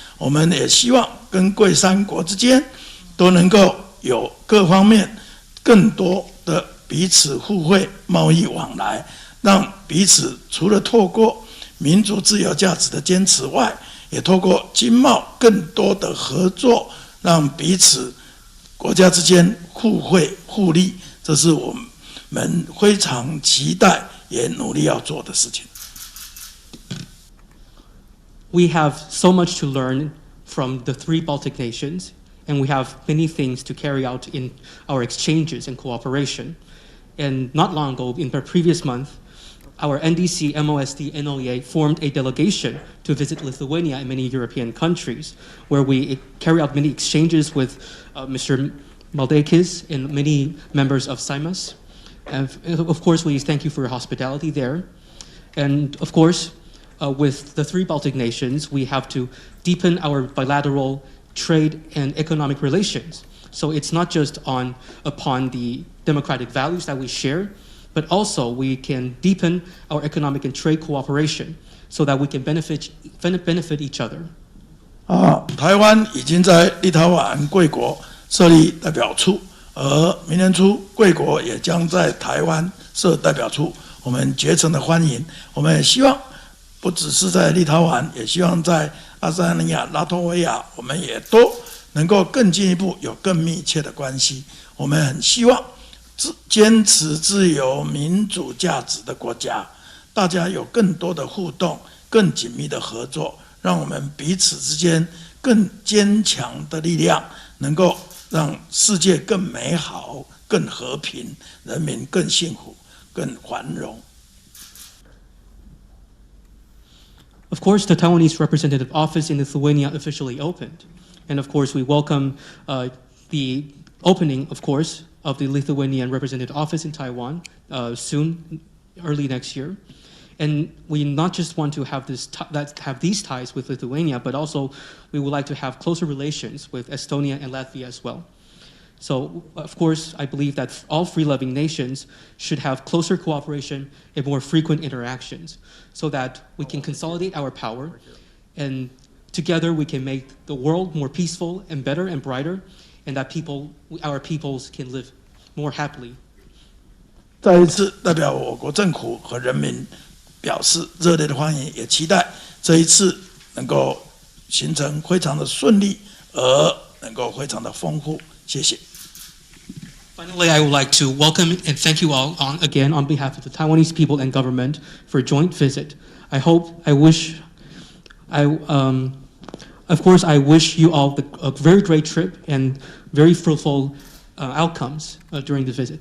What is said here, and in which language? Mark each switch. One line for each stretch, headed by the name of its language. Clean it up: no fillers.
Chinese: 我们也希望跟贵3国之间都能够有各方面更多的彼此互惠贸易往来，让彼此除了透过民主自由价值的坚持外，也透过经贸更多的合作，让彼此国家之间互惠互利，这是我们非常期待也努力要做的事情。
English: We have so much to learn from the 3 Baltic nations, and we have many things to carry out in our exchanges and cooperation. And not long ago, in the previous month, our NDC, MOSD, NOEA formed a delegation to visit Lithuania and many European countries, where we carry out many exchanges with Mr. Maldeikis and many members of Seimas. And of course, we thank you for your hospitality there. And of course, with the 3 Baltic nations, we have to deepen our bilateral trade and economic relations. So it's not just upon the democratic values that we share, but also we can deepen our economic and trade cooperation so that we can benefit each other.
Chinese: 台湾已经在立陶宛贵国设立代表处，而明年初贵国也将在台湾设代表处，我们竭诚的欢迎。我们也希望不只是在立陶宛，也希望在爱沙尼亚、拉脱维亚，我们也都能够更进一步有更密切的关系。我们很希望坚持自由民主价值的国家，大家有更多的互动，更紧密的合作，让我们彼此之间更坚强的力量，能够让世界更美好、更和平，人民更幸福、更繁荣。
English: Of course, the Taiwanese representative office in Lithuania officially opened. And of course, we welcome the opening, of course, of the Lithuanian representative office in Taiwan soon, early next year. And we not just want to have these ties with Lithuania, but also we would like to have closer relations with Estonia and Latvia as well. So, of course, I believe that all free-loving nations should have closer cooperation and more frequent interactions so that we can consolidate our power and together we can make the world more peaceful and better and brighter and that our peoples can live more happily.
Chinese: 再一次代表我国政府和人民表示热烈的欢迎，也期待这一次能够形成非常的顺利，而能够非常的丰富。谢谢。
English: Finally, I would like to welcome and thank you all again on behalf of the Taiwanese people and government for a joint visit. I wish you all a very great trip and very fruitful outcomes during the visit.